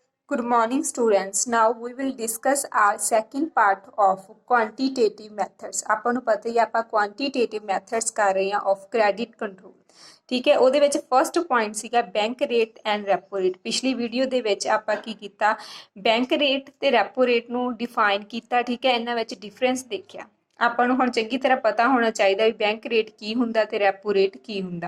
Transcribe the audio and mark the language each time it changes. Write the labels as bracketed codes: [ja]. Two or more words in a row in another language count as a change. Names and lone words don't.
[en] Good morning, students. Now we will discuss our second part of quantitative methods. [pa] ਆਪਾਂ ਨੂੰ ਪਤਾ ਹੀ ਆਪਾਂ [en] quantitative methods [pa] ਕਰ ਰਹੇ ਹਾਂ [en] of credit control. [pa] ਠੀਕ ਹੈ, ਉਹਦੇ ਵਿੱਚ [en] first point [pa] ਸੀਗਾ [en] bank rate and repo rate. [pa] ਪਿਛਲੀ ਵੀਡੀਓ ਦੇ ਵਿੱਚ ਆਪਾਂ ਕੀ ਕੀਤਾ, [en] bank rate [pa] ਤੇ [en] repo rate [pa] ਨੂੰ ਡਿਫਾਈਨ ਕੀਤਾ। ਠੀਕ ਹੈ, ਇਹਨਾਂ ਵਿੱਚ ਡਿਫਰੈਂਸ ਦੇਖਿਆ। ਆਪਾਂ ਨੂੰ ਹੁਣ ਚੰਗੀ ਤਰ੍ਹਾਂ ਪਤਾ ਹੋਣਾ ਚਾਹੀਦਾ ਵੀ [en] bank rate [pa] ਕੀ ਹੁੰਦਾ ਤੇ [en] repo rate [pa] ਕੀ ਹੁੰਦਾ।